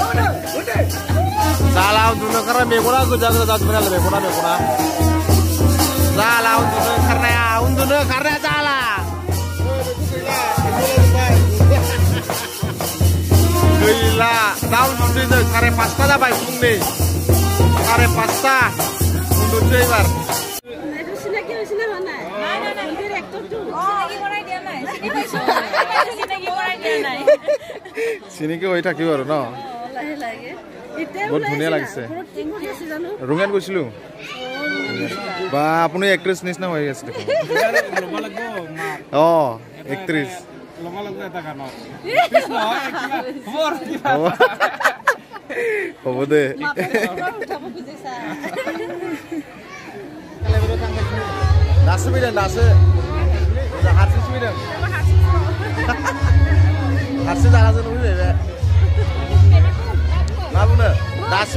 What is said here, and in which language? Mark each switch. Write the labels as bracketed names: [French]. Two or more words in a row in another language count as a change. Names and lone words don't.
[Bodo] जाला उन्दुनो ओंखारनाय मेगना गोजा गोजा जाजोब्बाय नालाय मेगना जाला उन्दुनो ओंखारनाया जाला गैला दा उन्दुनोसै जों 5:30 जाबाय फुंनि 5:30 उन्दुनोसै एबार [Assamese] চিনিকে হৈ থাকিব আৰু ন বহুত ধুনীয়া লাগিছে ৰঙিয়াত গৈছিলো বা আপুনি এক্ট্ৰেছ নিচিনা হৈ আছে দেখোন অঁ এক্ট্ৰেছ হ'ব দে [Bodo] दासो फैदों दासो हारसिंसो फैदों हारसिं जागाजों फैबाय बे मा बुंनो दासो